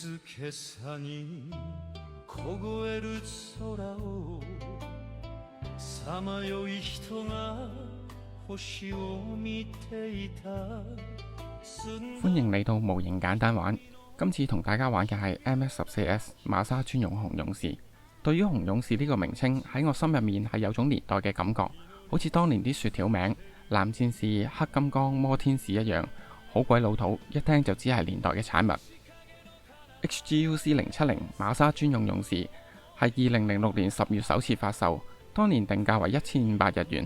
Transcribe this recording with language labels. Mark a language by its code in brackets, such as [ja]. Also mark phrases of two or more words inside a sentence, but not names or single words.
[ja] 今朝に凍える空をさまよい人が星を見ていた。 [yue] 歡迎嚟到模型簡單玩，今次同大家玩嘅係 MS14S 馬沙專用紅勇士。對於紅勇士呢個名稱喺我心入面係有種年代嘅感覺，好似當年啲雪條名藍戰士、黑金剛、魔天使一樣，好鬼老土，一聽就知係年代嘅產物。HGUC 070馬沙專用勇士係2006年10月首次發售，當年定價為1500日元。